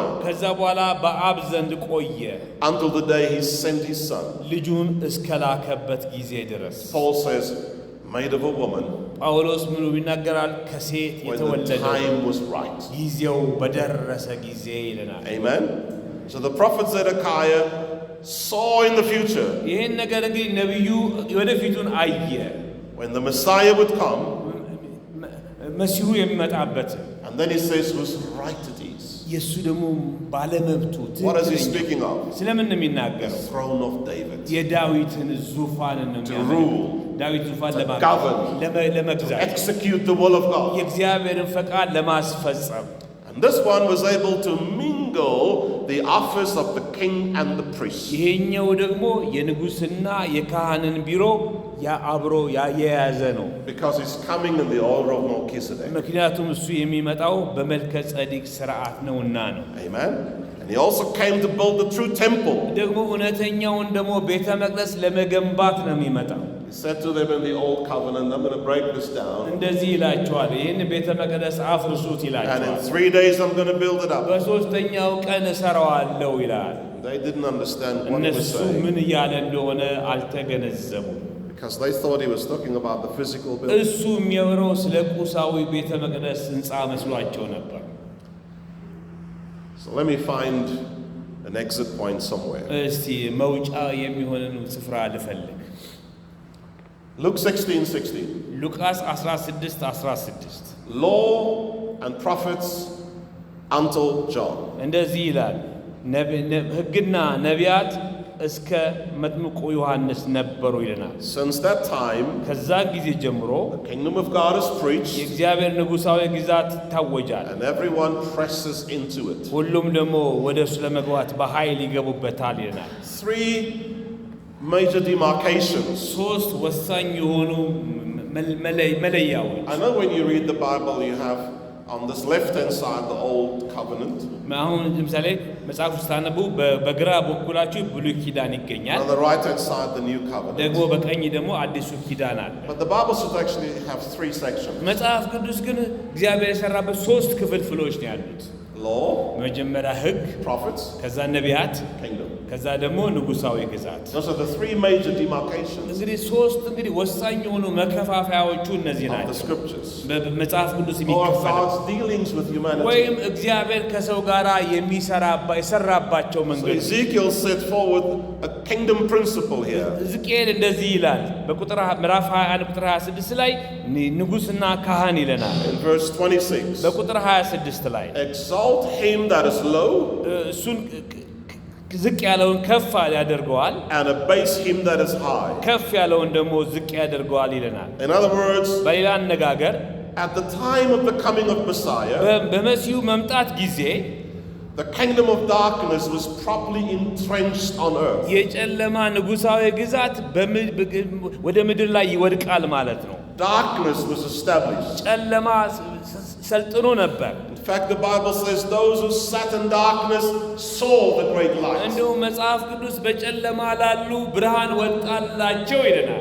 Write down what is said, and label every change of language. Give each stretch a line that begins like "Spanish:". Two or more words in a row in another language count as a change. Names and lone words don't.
Amharic: ከዛ በኋላ በአብ ዘንድ ቆየ
English: until the day He sent His Son.
Amharic: ልጁን እስከላከበት ጊዜ ድረስ።
English: Paul says, made of a woman,
Amharic: ጳውሎስ ምኑ ይናገራል? ከሴት
English: when the
Amharic: የተወለደ
English: time was right.
Amharic: ጊዜው በደረሰ ጊዜ ይለናል።
English: Amen? So the prophet Zedekiah saw in the future,
Amharic: ይህን ነገር እንግዲህ ነቢዩ ወደፊቱን አየ።
English: when the Messiah would come,
Amharic: መሲሁ የሚመጣበት
English: and then he says whose right it is.
Amharic: የእሱ ደግሞ ባለመብቱ
English: What is he
Amharic: ትክክለኛ
English: speaking of?
Amharic: ስለምን ነው
English: The
Amharic: የሚናገረው?
English: throne of David.
Amharic: የዳዊትን ዙፋን ነው
English: To
Amharic: የሚያመለክተው።
English: rule,
Amharic: ዳዊት ዙፋን
English: to govern,
Amharic: ለመግዛት
English: execute the will of God.
Amharic: የእግዚአብሔርን ፈቃድ ለማስፈጸም
English: And this one was able to mingle the office of the king and the priest.
Amharic: ይሄኛው ደግሞ የንጉስና የካህንን ቢሮ አብሮ የያዘ ነው።
English: Because he's coming in the order of Melchizedek.
Amharic: ምክንያቱም እሱ የሚመጣው በመልከ ጸዲቅ ስርዓት ነውና ነው።
English: Amen? And he also came to build the true temple.
Amharic: ደግሞ እውነተኛውን ደግሞ ቤተ መቅደስ ለመገንባት ነው የሚመጣው።
English: He said to them in the old covenant, I'm going to break this down.
Amharic: እንደዚህ ይላቸዋል፣ ይህን ቤተ መቅደስ አፍርሱት
English: And in
Amharic: ይላቸዋል።
English: 3 days I'm going to build it up.
Amharic: በሶስተኛው ቀን እሰራዋለሁ ይላል።
English: They didn't understand what he was
Amharic: እነሱ
English: saying.
Amharic: ምን እያለ እንደሆነ አልተገነዘቡም።
English: Because they thought he was talking about the physical building.
Amharic: እሱ የሚያወራው ስለ ቁሳዊ ቤተ መቅደስ ህንፃ መስሏቸው ነበር።
English: So let me find an exit point somewhere.
Amharic: እስቲ መውጫ የሚሆንን ስፍራ ልፈልግ።
English: Luke 16:16.
Amharic: ሉቃስ 16:16
English: Law and prophets until John.
Amharic: እንደዚህ ይላል፣ ሕግና ነቢያት እስከ መጥምቁ ዮሐንስ ነበሩ ይለናል።
English: Since that time,
Amharic: ከዛ ጊዜ ጀምሮ
English: the kingdom of God is preached,
Amharic: የእግዚአብሔር ንጉሳዊ ግዛት ይታወጃል።
English: and everyone presses into it.
Amharic: ሁሉም ደግሞ ወደ እሱ ለመግባት በኃይል ይገቡበታል ይለናል።
English: 3 major demarcations.
Amharic: ሶስት ወሳኝ የሆኑ መለያዎች።
English: I know when you read the Bible, you have on this left-hand side the old covenant,
Amharic: አሁን ለምሳሌ መጽሐፍ ውስጥ ታነቡ በግራ በኩላችሁ ብሉይ ኪዳን ይገኛል፣
English: on the right-hand side the new covenant.
Amharic: ደግሞ በቀኝ ደግሞ አዲሱ ኪዳን አለ።
English: But the Bible should actually have 3 sections.
Amharic: መጽሐፍ ቅዱስ ግን እግዚአብሔር የሰራበት ሶስት ክፍሎች ነው ያሉት።
English: law,
Amharic: መጀመሪያ ሕግ፣
English: prophets,
Amharic: ከዛ ነቢያት፣
English: kingdom.
Amharic: ከዛ ደግሞ ንጉሳዊ ግዛት።
English: Those are the three major demarcations
Amharic: እንግዲህ ሶስት ወሳኝ የሆኑ መከፋፈያዎቹ እነዚህ
English: of the
Amharic: ናቸው።
English: scriptures,
Amharic: በመጽሐፍ ቅዱስ
English: or of
Amharic: የሚከፈለው
English: God's dealings with humanity.
Amharic: ወይም እግዚአብሔር ከሰው ጋር የሰራባቸው
English: So
Amharic: መንገዶች።
English: Ezekiel set forward a kingdom principle here.
Amharic: ሕዝቅኤል እንደዚህ ይላል በቁጥር ምዕራፍ 21 ቁጥር 26 ላይ ንጉሥና ካህን ይለናል።
English: In verse 26,
Amharic: በቁጥር 26 ላይ
English: exalt him that is low
Amharic: እሱን ዝቅ ያለውን ከፍ ያደርገዋል፣
English: and abase him that is high.
Amharic: ከፍ ያለውን ደግሞ ዝቅ ያደርገዋል ይለናል።
English: In other words,
Amharic: በሌላ አነጋገር
English: at the time of the coming of Messiah,
Amharic: በመሲሁ መምጣት ጊዜ
English: the kingdom of darkness was properly entrenched on earth.
Amharic: የጨለማ ንጉሳዊ ግዛት ወደ ምድር ላይ ይወድቃል ማለት ነው።
English: Darkness was established.
Amharic: ጨለማ ሰልጥኖ ነበር።
English: In fact, the Bible says those who sat in darkness saw the great light.
Amharic: እንደው መጽሐፍ ቅዱስ በጨለማ ላሉ ብርሃን ወጣላቸው ይለናል።